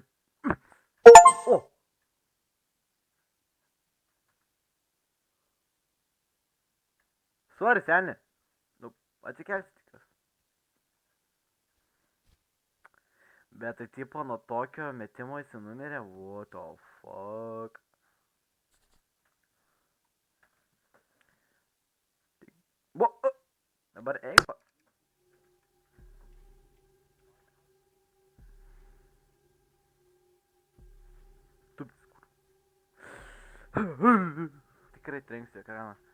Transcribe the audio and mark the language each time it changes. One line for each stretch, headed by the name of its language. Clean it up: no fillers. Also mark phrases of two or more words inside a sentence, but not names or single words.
Lithuanian: O! Sorry, seni. Nu, atsikelsi tikras. Bet tai tipo nuo tokio metimo jis numirė.
English: What the fuck?
Lithuanian: Dabar eik pa... Tikrai trenksiu ekraną.